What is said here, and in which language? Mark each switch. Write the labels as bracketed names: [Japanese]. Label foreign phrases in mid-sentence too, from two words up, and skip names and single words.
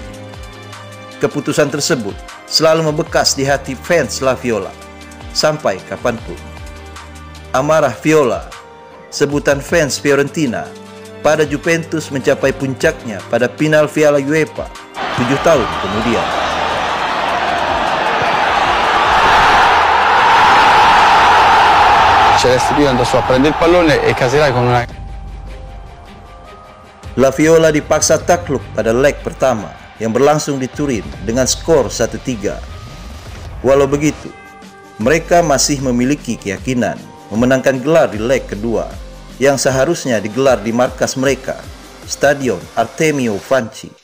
[Indonesian] Keputusan tersebut selalu membekas di hati fans La Viola sampai kapanpun. Amarah Viola, sebutan fans Fiorentina, pada Juventus mencapai puncaknya pada final Piala UEFA 7 tahun kemudian. [Italian] Celestino andò su a prendere il pallone e Caserai con una... [Indonesian] La Viola dipaksa takluk pada leg pertama yang berlangsung di Turin dengan skor 1-3. Walau begitu, mereka masih memiliki keyakinan memenangkan gelar di leg kedua yang seharusnya digelar di markas mereka, Stadion Artemio Franchi.